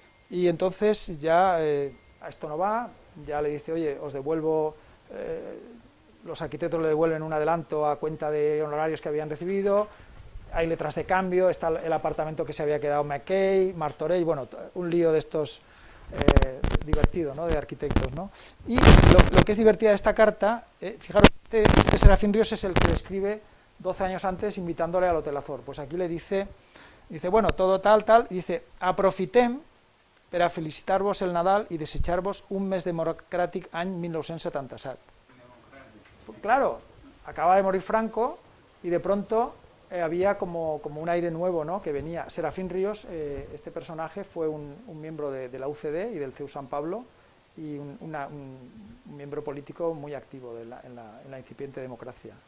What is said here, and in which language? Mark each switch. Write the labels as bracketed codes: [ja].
[es] Y entonces ya a esto no va, ya le dice, oye, os devuelvo, los arquitectos le devuelven un adelanto a cuenta de honorarios que habían recibido, hay letras de cambio, está el apartamento que se había quedado McKay, Martorell, bueno, un lío de estos divertido, ¿no?, de arquitectos, ¿no? Y lo que es divertida de esta carta, fijaros, este Serafín Ríos es el que le escribe 12 años antes invitándole al Hotel Azor. Pues aquí le dice, bueno, todo tal, y dice, [ca] aprofitem per a felicitar-vos el Nadal i desitjar-vos un mes democràtic any 1977. [es] Claro, acaba de morir Franco y de pronto había como un aire nuevo, ¿no?, que venía. Serafín Ríos, este personaje, fue un miembro de la UCD y del CEU San Pablo y un miembro político muy activo en la incipiente democracia.